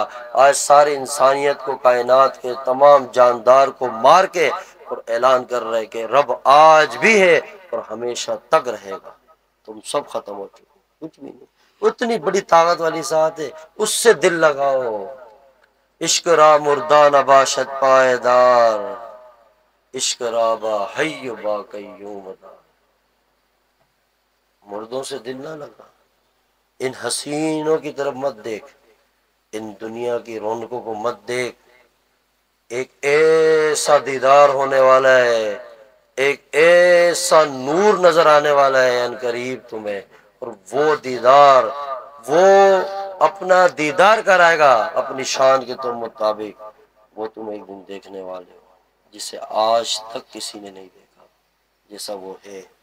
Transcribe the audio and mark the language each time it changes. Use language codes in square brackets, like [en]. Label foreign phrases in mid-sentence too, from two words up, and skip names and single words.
[ur] آج ساری انسانیت کو، کائنات کے تمام جاندار کو مار کے اور اعلان کر رہے کہ رب آج بھی ہے اور ہمیشہ تک رہے گا، تم سب ختم ہو چکے، کچھ بھی نہیں۔ اتنی بڑی طاقت والی ذات ہے، اس سے دل لگاؤ۔ [fa] عشق را مردان باشد پائیدار، عشق را با حی با قیوم دار۔ [ur] مردوں سے دل نہ لگا، ان حسینوں کی طرف مت دیکھ، ان دنیا کی رونقوں کو مت دیکھ، ایک ایسا دیدار ہونے والا ہے، ایک ایسا نور نظر آنے والا ہے ان قریب تمہیں، اور وہ دیدار، وہ اپنا دیدار کرائے گا اپنی شان کے تم مطابق، وہ تم ایک دن دیکھنے والے ہو، جسے آج تک کسی نے نہیں دیکھا جیسا وہ ہے۔